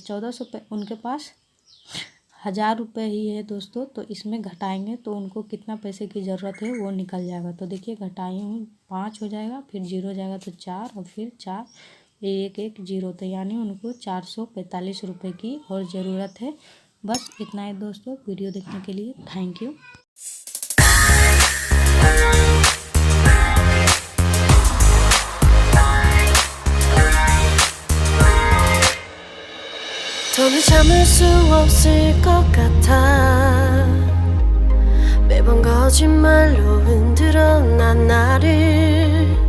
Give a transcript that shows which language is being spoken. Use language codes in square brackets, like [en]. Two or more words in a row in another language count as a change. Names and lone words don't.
[hi] 1400 उनके पास 1000 रुपये ही है दोस्तों, तो इसमें घटाएंगे तो उनको कितना पैसे की ज़रूरत है वो निकल जाएगा। तो देखिए घटाई हूँ, 5 हो जाएगा, फिर 0 हो जाएगा तो 4, और फिर 4 1 1 0, तो यानी उनको 445 रुपये की और ज़रूरत है। बस इतना ही दोस्तों। वीडियो देखने के लिए [en] thank you. [ko] 더는 참을 수 없을 것 같아. 매번 거짓말로 흔들어 난 나를